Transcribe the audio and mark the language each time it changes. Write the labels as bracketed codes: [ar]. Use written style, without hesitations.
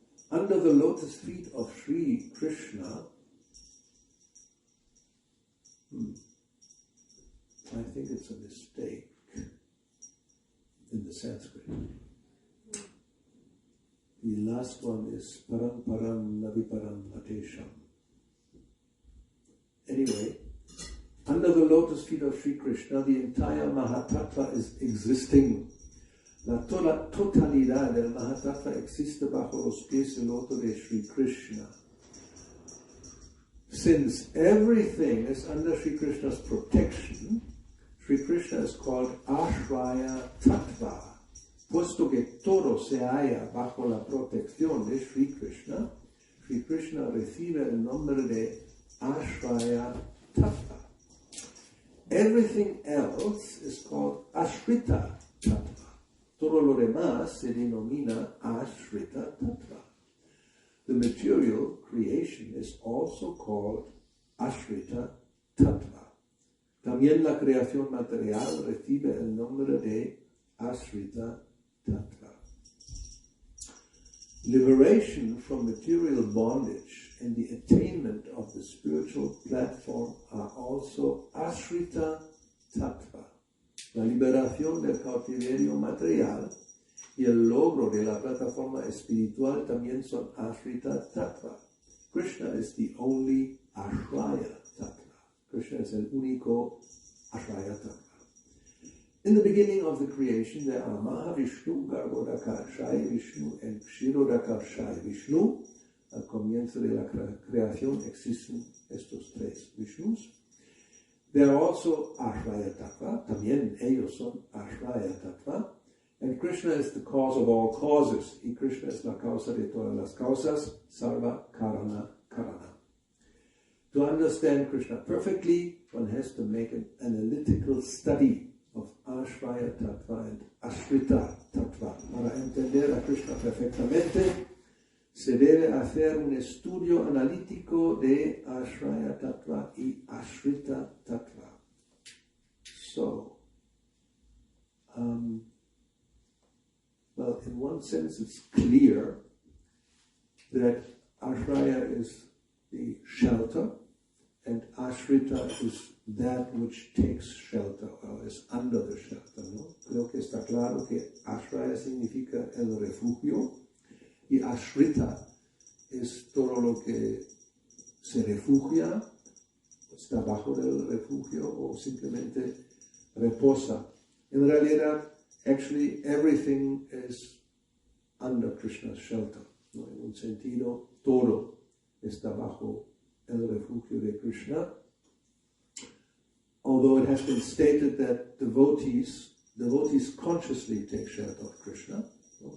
[en] Under the lotus feet of Sri Krishna, I think it's a mistake in the Sanskrit. The last one is [sa] param param naviparam matesham. [en] Anyway, under the lotus feet of Sri Krishna, the entire Mahatattva is existing. [es] La totalidad del Mahatattva existe bajo los pies del loto de Sri Krishna. [en] Since everything is under Sri Krishna's protection, Sri Krishna is called Ashraya Tattva. [es] Puesto que todo se halla bajo la protección de Sri Krishna recibe el nombre de Ashraya Tattva. [en] Everything else is called Ashrita Tattva. [es] Todo lo demás se denomina Ashrita Tattva. [en] The material creation is also called Ashrita Tattva. [es] También la creación material recibe el nombre de Ashrita Tattva. [en] Liberation from material bondage and the attainment of the spiritual platform are also Ashrita Tattva. [es] La liberación del cautiverio material y el logro de la plataforma espiritual también son Ashrita Tattva. [en] Krishna is the only [es] Ashraya Tattva. Krishna es el único Ashraya Tattva. [en] In the beginning of the creation, there are Mahavishnu, Garbhodakashaya Vishnu, and Kshirodakashaya Vishnu. [es] Al comienzo de la creación existen estos tres Vishnus. [en] They are also Ashraya Tattva. [es] También ellos son Ashraya Tattva. [en] And Krishna is the cause of all causes. [es] Y Krishna es la causa de todas las causas. [sa] Sarva Karana Karana. [en] To understand Krishna perfectly, one has to make an analytical study of Ashraya Tattva and Ashrita Tattva. [es] Para entender a Krishna perfectamente, se debe hacer un estudio analítico de Ashraya Tattva y Ashrita Tattva. [en] So, well, in one sense it's clear that Ashraya is the shelter and Ashrita is that which takes shelter or is under the shelter, ¿no? [es] Creo que está claro que Ashraya significa el refugio y Ashrita es todo lo que se refugia, está bajo del refugio o simplemente reposa. En realidad, [en] actually, everything is under Krishna's shelter, ¿no? [es] En un sentido, todo está bajo el refugio de Krishna. [en] Although it has been stated that devotees consciously take shelter of Krishna, ¿no?